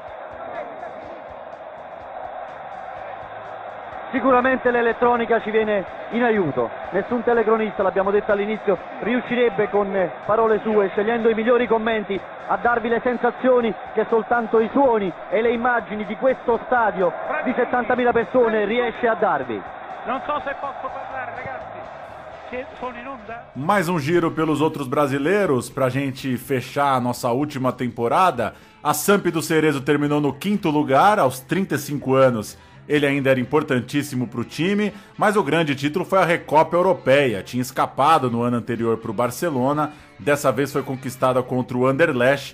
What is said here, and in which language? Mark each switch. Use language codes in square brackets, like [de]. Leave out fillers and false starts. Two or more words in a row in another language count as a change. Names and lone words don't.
[it] Sicuramente l'elettronica ci viene in aiuto, nessun telecronista, l'abbiamo detto all'inizio, riuscirebbe con parole sue, scegliendo i migliori commenti, a darvi le sensazioni che soltanto i suoni e le immagini di questo stadio di 70.000 persone riesce a darvi. Non so se posso parlare, ragazzi, che sono in onda? [pt] Mais um giro pelos outros brasileiros pra gente fechar a nossa última temporada. A Samp do Cerezo terminou no 5º lugar, aos 35 anos. ele ainda era importantíssimo para o time, mas o grande título foi a Recopa Europeia. Tinha escapado no ano anterior para o Barcelona, dessa vez foi conquistada contra o Anderlecht.